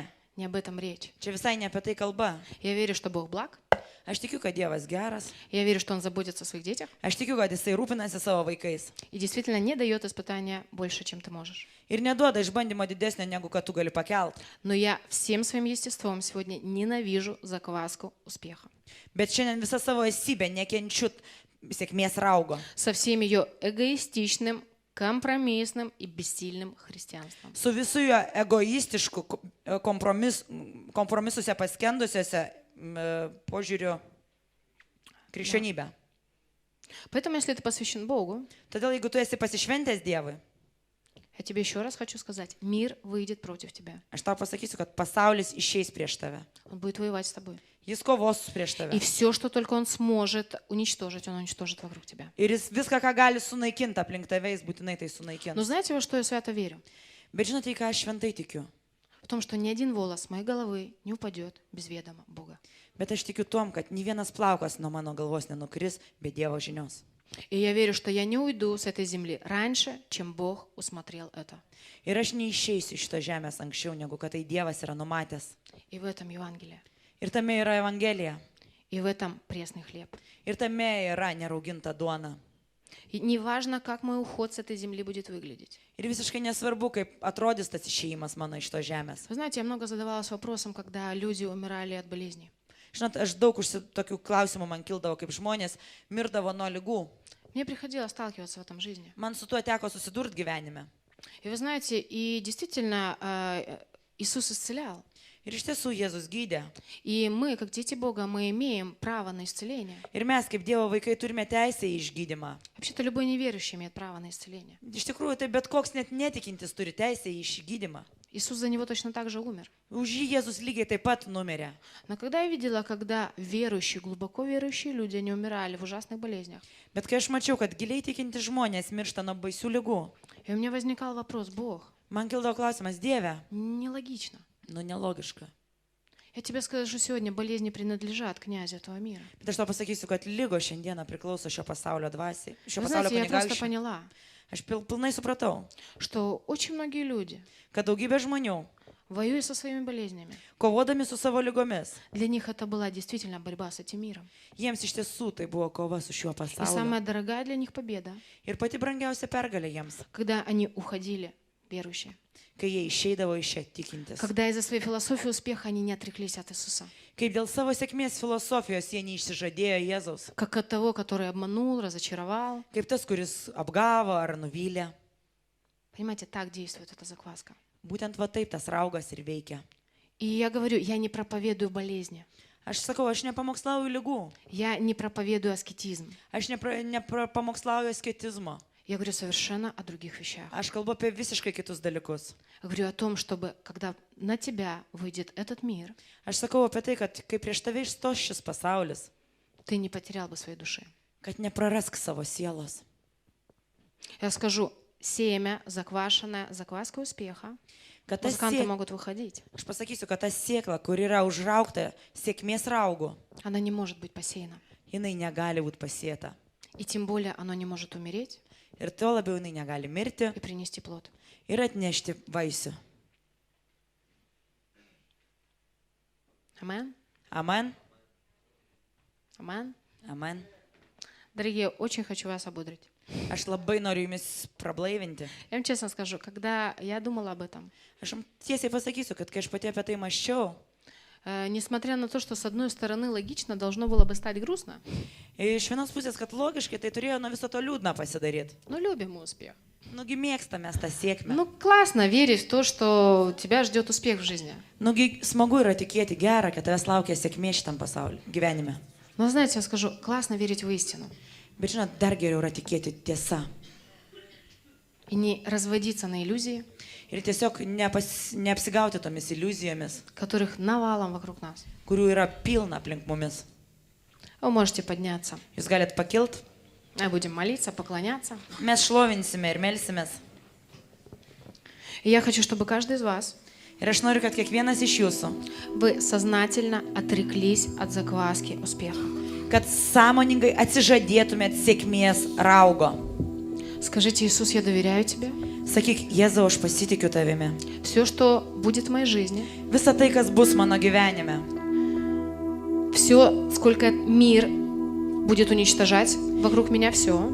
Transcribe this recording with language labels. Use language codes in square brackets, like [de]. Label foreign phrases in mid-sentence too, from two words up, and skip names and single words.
[ru] не об этом речь. [lt] Čia visai ne apie tai kalba. [ru] Я верю, что Бог благ. [lt] Aš tikiu, kad Dievas geras. [ru] Я верю, что Он заботится о своих детях [lt] Aš tikiu, kad Jisai rūpinasi savo vaikais. [ru] и действительно не дает испытания больше, чем ты можешь. [lt] Ir neduoda išbandymo didesnio, negu kad tu gali pakelt. [ru] Но я всем своим естеством сегодня ненавижу закваску успеха. [lt] Bet šiandien visą savo esybę nekenčiu sėkmės raugo. [ru] Со всем ее эгоистичным, компромиссным и бессильным христианством. [lt] Su visų jo egoistišku kompromisuose paskendusiuose požiūriu krikščionybę. [ru] Поэтому, если ты посвящен Богу, [lt] Todėl, jeigu tu esi pasišventęs Dievui, [ru] я тебе еще раз хочу сказать, мир выйдет против тебя. [lt] aš tau pasakysiu, kad pasaulis išeis prieš tave. [ru] Он будет воевать с тобой. [lt] Jis kovos prieš tave. [ru] И все, что только он сможет уничтожить, он уничтожит вокруг тебя. [lt] Ir jis viską, ką gali sunaikinti aplink tave, jis būtinai tai [ru] Но [lt] sunaikins. [ru] знаете, во что я свято верю? [lt] Bet žinote, į ką aš šventai tikiu? [ru] В том, что ни один волос моей головы не упадет без ведома Бога. [lt] Bet aš tikiu tom, kad nei vienas plaukas nuo mano galvos nenukris be Dievo žinios. [ru] И я верю, что я не уйду с этой земли раньше, чем Бог усмотрел это. [lt] Ir aš neišeisiu iš šito žemės anksčiau, negu kad tai Dievas yra numatęs. [ru] И в этом Евангелие. [lt] Ir tame yra Evangelija. [ru] И в этом пресный хлеб. [lt] Ir tame yra nerauginta duona. [ru] И неважно, как мой уход с этой земли будет выглядеть. [lt] Ir visiškai nesvarbu, kaip atrodys tas išėjimas mano iš to žemės. [ru] Вы знаете, я много задавалась вопросом, когда люди умирали от болезней. [lt] Žinot, aš daug tokių klausimų man kildavo, kaip žmonės mirdavo nuo lygų. [ru] Мне приходилось сталкиваться в этом жизни. [lt] Man su tuo teko susidurti gyvenime. [ru] И вы знаете, и действительно Иисус исцелял. [lt] Ir iš tiesų Jėzus gydė. [ru] И мы, как дети Бога, мы имеем право на исцеление. [lt] Ir mes, kaip Dievo vaikai, turime teisę į išgydymą. [ru] Вообще-то любой неверующий имеет право на исцеление. [lt] Iš tikrųjų, tai bet koks net netikintis turi teisę į išgydymą. [ru] Иисус за него точно так же умер. [lt] Už jį Jėzus lygiai taip pat numirė. [ru] Но когда я видела, когда верующие, глубоко верующие люди, они умирали в ужасных болезнях, [lt] Bet kai aš mačiau, kad giliai tikinti žmonės miršta nuo baisių lygų, [ru] и у меня возникал вопрос: Бог, [lt] man kildavo klausimas, Dieve, [ru] нелогично. [lt] nu nelogiška. [ru] Я тебе скажу сегодня, болезни принадлежат князю этого мира. [lt] Bet aš tau pasakysiu, kad lygos šiandieną priklauso šio pasaulio dvasiai, šio [ru] Вы [lt] pasaulio [ru] знаете, я просто [lt] kunigaikščiui. [ru] поняла, [lt] Aš pilnai supratau, [ru] что очень многие люди, [lt] kad daugybė žmonių, [ru] воюя со своими болезнями, [lt] kovodami su savo lygomis, [ru] для них это была действительно борьба с этим миром. [lt] jiems iš tiesų tai buvo kova su šiuo [ru] И [lt] pasauliu. [ru] самая дорогая для них победа, [lt] Ir pati brangiausia pergalė jiems, [ru] когда они уходили, верующие. [lt] kai jie išeidavo iš čia tikintis. [ru] Когда из-за своей философии успеха они не отреклись от Иисуса. [lt] Kaip dėl savo sėkmės filosofijos jie neišsižadėjo Jėzaus. [ru] Как от того, который обманул, разочаровал. [lt] Kaip tas, kuris apgavo ar nuvylė. [ru] Понимаете, так действует эта закваска. [lt] Būtent va taip tas raugas ir veikia. [ru] И я говорю, я не проповедую болезни. [lt] Aš sakau, aš nepamokslauju lygų. [ru] Я не проповедую аскетизм. [lt] Aš nepamokslauju asketizmo. [ru] Я говорю совершенно о других вещах. [lt] Aš kalbu apie visiškai kitus dalykus. [ru] Я говорю о том, чтобы, когда на тебя выйдет этот мир, [lt] Aš sakau apie tai, kad kai prieš tave išstos šis pasaulis, [ru] ты не потерял бы своей души. [lt] kad neprarask savo sielos. [ru] Я скажу, семя, заквашенное, закваска успеха, [lt] Kad ta [ru] музыканты [lt] sėkla, [ru] могут выходить. [lt] aš pasakysiu, kad ta sėkla, kur yra užraukta sėkmės raugų, [ru] Она не может быть посеяна. [lt] jinai negali būti pasėta. [ru] И тем более оно не может умереть [lt] Ir tuo labiau jinai negali mirti [ru] и принести плод. [lt] ir atnešti vaisių. [ru] Амен? [lt] Amen. [ru] Амен? [lt] Amen. [ru] Дорогие, очень хочу вас ободрить. [lt] Aš labai noriu jumis prablaivinti. [ru] Я вам честно скажу, когда я думала об этом, [lt] Aš jums tiesiai pasakysiu, kad kai aš pati apie tai maščiau, [ru] несмотря на то, что с одной стороны логично должно было бы стать грустно, [lt] iš vienos pusės, kad logiškai tai turėjo nuo viso to liūdna pasidaryti. [ru] но любим мы успех. [lt] Nugi mėgstame tą sėkmę. [ru] Ну, классно верить в то, что тебя ждет успех в жизни. [lt] Nugi smagu yra tikėti gerą, kad tavęs laukia sėkmė šitam pasauliu, gyvenime. [ru] Но знаете, я скажу, классно верить в истину [lt] Bet žinot, dar geriau yra tikėti tiesa. [ru] и не разводиться на иллюзии, [lt] Ir tiesiog neapsigauti tomis iliuzijomis, [ru] которых навалом вокруг нас. [lt] kurių yra pilna aplink mumis. [ru] Вы можете подняться. [lt] Jūs galite pakilti, [ru] Мы будем молиться, поклоняться. [lt] mes šlovinsime ir melsimės. [ru] И я хочу, чтобы каждый из вас, [lt] Ir aš noriu, kad kiekvienas iš jūsų, [ru] вы сознательно отреклись от закваски успеха. [lt] kad sąmoningai atsižadėtumėt sėkmės raugo. [ru] Скажите: Иисус, я доверяю Тебе. [lt] Sakyk, Jėzau, aš pasitikiu tavimi. [ru] Все, что будет в моей жизни, [lt] Visa tai, kas bus mano gyvenime, [ru] все, сколько мир будет уничтожать вокруг меня, все.